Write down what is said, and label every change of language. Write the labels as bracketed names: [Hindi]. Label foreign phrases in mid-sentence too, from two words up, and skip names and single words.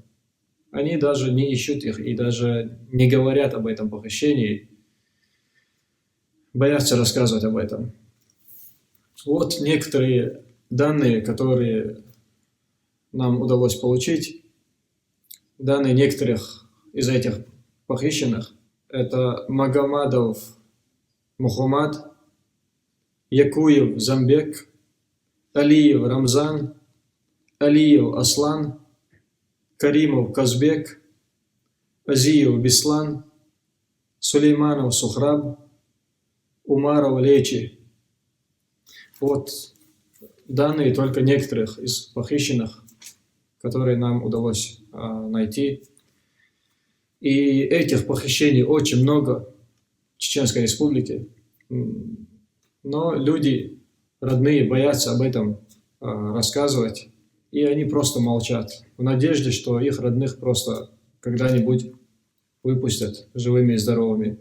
[Russian] Они даже не ищут их и даже не говорят об этом похищении, боятся рассказывать об этом. Вот некоторые данные, которые нам удалось получить. Данные некоторых из этих похищенных – это Магомадов Мухаммад, Якуев Замбек, Алиев Рамзан, Алиев Аслан, Каримов Казбек, Азиев Беслан, Сулейманов Сухраб, Умаров Лечи. Вот данные только некоторых из похищенных, которые нам удалось найти. И этих похищений очень много в Чеченской Республике. Но люди, родные, боятся об этом рассказывать, и они просто молчат, в надежде, что их родных просто когда-нибудь выпустят живыми и здоровыми.